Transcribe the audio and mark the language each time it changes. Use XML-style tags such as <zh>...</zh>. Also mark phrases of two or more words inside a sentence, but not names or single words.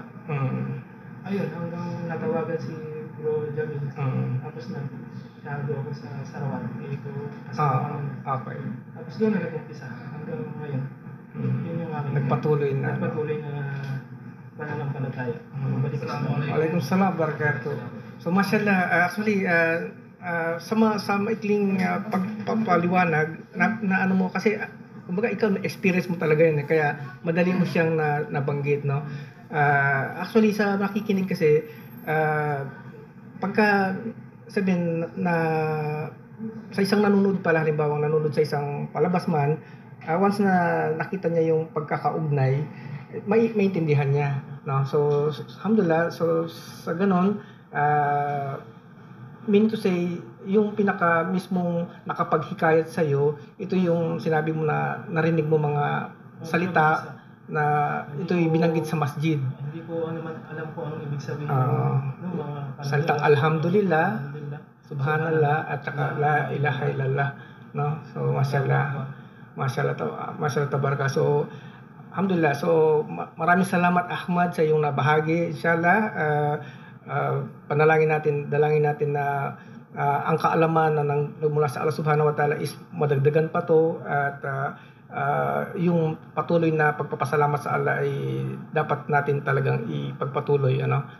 <tl>Ayun, hanggang natawagan si Bro Jamil. Tapos nag-shadow ako sa Sarawat. Okay. Tapos doon na nag-umpisa hanggang ngayon. Yun yung aking Nagpatuloy na pananampalataya.</tl> <ar>وعليكم السلام بركاته.</ar> <tl>So mashallah, actually sa maikling pagpapaliwanag na ano mo kasi kumbaga ikaw experience mo talaga yan kaya madali mo siyang nabanggit, no. Actually sa nakikinig kasi pagka sabihin na sa isang nanonood pala, halimbawa nanonood sa isang palabas man, once na nakita niya yung pagkakaugnay, maintindihan niya, no. So alhamdulillah, so sa ganon</tl> <en>mean to say</en> <tl>yung pinaka mismong nakapaghikayat sa iyo, ito yung sinabi mo na narinig mo mga salita na ito'y binanggit sa masjid. Hindi ko naman alam ko anong ibig sabihin ng mga salitang alhamdulillah, subhanallah at saka</tl> <ar>لا إله إلا الله,</ar> <tl>no.</tl> <ar>So ما شاء الله تبارك.</ar> <tl>So alhamdulillah. So maraming salamat Ahmad sa iyong nabahagi. Inshallah dalangin natin na ang kaalaman na mula sa Allah</tl> <ar>سبحانه وتعالى</ar> <tl>is madagdagan pa to at yung patuloy na pagpapasalamat sa Allah ay dapat natin talagang ipagpatuloy, ano.</tl>